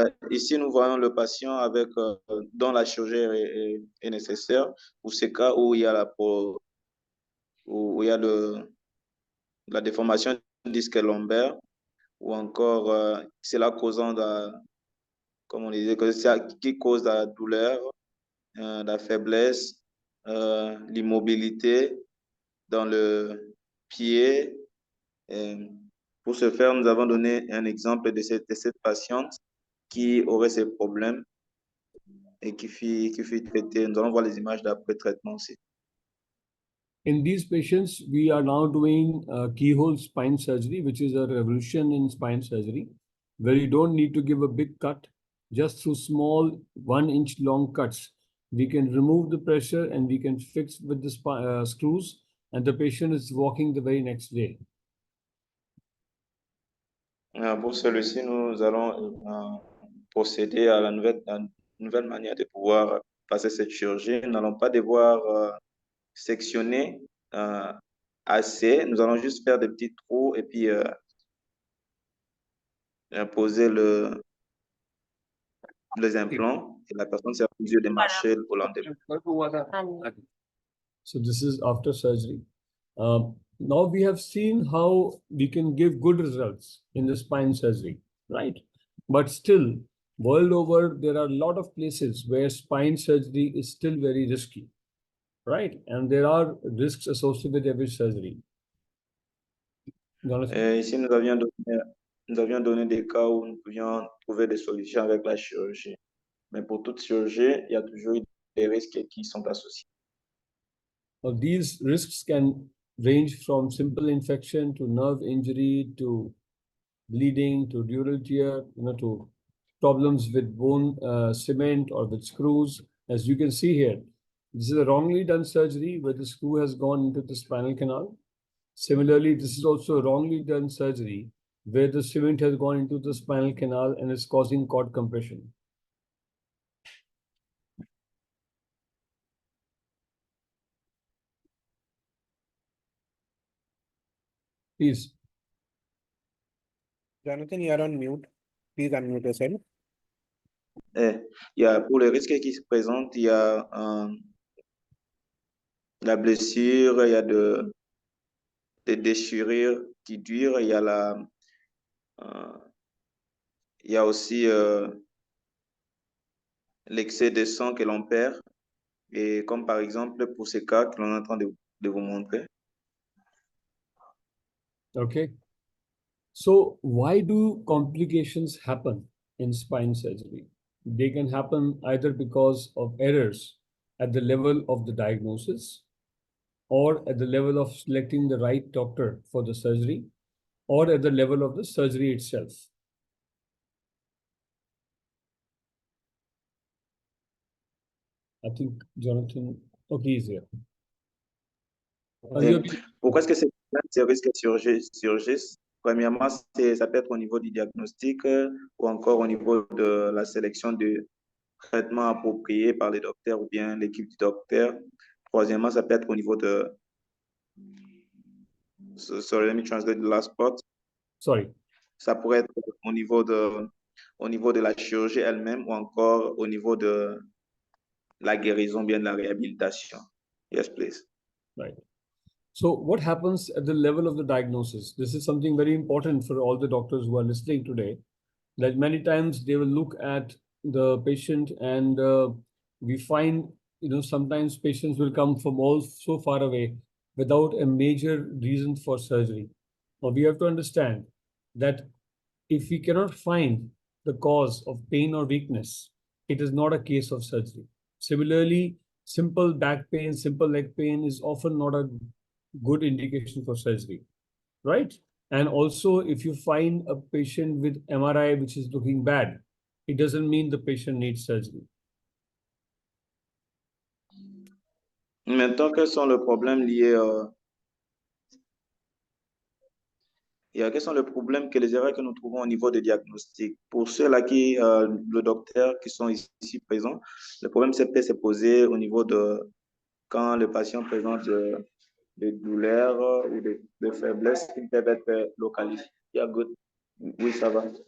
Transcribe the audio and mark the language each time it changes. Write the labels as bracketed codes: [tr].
[fr] Ici, nous voyons le patient avec, dont la chirurgie est nécessaire pour ces cas où il y a où il y a la déformation du disque lombaire ou encore cela causant, comme on disait, qui cause la douleur, la faiblesse, l'immobilité dans le pied. Pour ce faire, nous avons donné un exemple de cette patiente qui aurait ces problèmes et qui fut traitée. Nous allons voir les images d'après-traitement aussi. [en] In these patients, we are now doing keyhole spine surgery, which is a revolution in spine surgery, where you don't need to give a big cut. Just through small 1-inch long cuts, we can remove the pressure and we can fix with the screws, and the patient is walking the very next day. [fr] Pour celui-ci, nous allons procéder à la nouvelle manière de pouvoir passer cette chirurgie. Nous n'allons pas devoir sectionner assez. Nous allons juste faire des petits trous et puis poser les implants et la personne sera en mesure de marcher au lendemain. [en] So this is after surgery. Now we have seen how we can give good results in the spine surgery, right? But still, world over, there are a lot of places where spine surgery is still very risky, right? And there are risks associated with every surgery. [fr] Ici, nous avions donné des cas où nous pouvions trouver des solutions avec la chirurgie. Mais pour toute chirurgie, il y a toujours des risques qui sont associés. [en] These risks can range from simple infection to nerve injury to bleeding to dural tear, to problems with bone cement or with screws. As you can see here, this is a wrongly done surgery where the screw has gone into the spinal canal. Similarly, this is also a wrongly done surgery where the cement has gone into the spinal canal and is causing cord compression. Please. Jonathan, you are on mute. Please unmute yourself. [fr] Pour les risques qui se présentent, il y a la blessure, il y a des déchirures qui durent, il y a il y a aussi l'excès de sang que l'on perd, et comme par exemple pour ces cas que l'on est en train de vous montrer. [en] Okay. So why do complications happen in spine surgery? They can happen either because of errors at the level of the diagnosis, or at the level of selecting the right doctor for the surgery, or at the level of the surgery itself. I think Jonathan, okay, is here. [fr] Pourquoi est-ce que ces risques surgissent? Premièrement, ça peut être au niveau du diagnostic ou encore au niveau de la sélection de traitements appropriés par les docteurs ou bien l'équipe du docteur. Troisièmement, ça peut être au niveau de... [en] Sorry, let me translate the last part. Sorry. [fr] Ça pourrait être au niveau de la chirurgie elle-même ou encore au niveau de la guérison, bien de la réhabilitation. [en] Yes, please. Right. So what happens at the level of the diagnosis? This is something very important for all the doctors who are listening today, that many times they will look at the patient and we find, sometimes patients will come from all so far away without a major reason for surgery. Now we have to understand that if we cannot find the cause of pain or weakness, it is not a case of surgery. Similarly, simple back pain, simple leg pain is often not a good indication for surgery, right? And also, if you find a patient with MRI which is looking bad, it doesn't mean the patient needs surgery. [fr] Maintenant, quels sont les problèmes liés quels sont les problèmes que les erreurs que nous trouvons au niveau des diagnostics? Pour ceux-là qui, le docteur qui sont ici présents, le problème peut se poser au niveau de quand le patient présente des douleurs ou des faiblesses qui peuvent être localisées. [en] Yeah, good. [fr] Oui, ça va.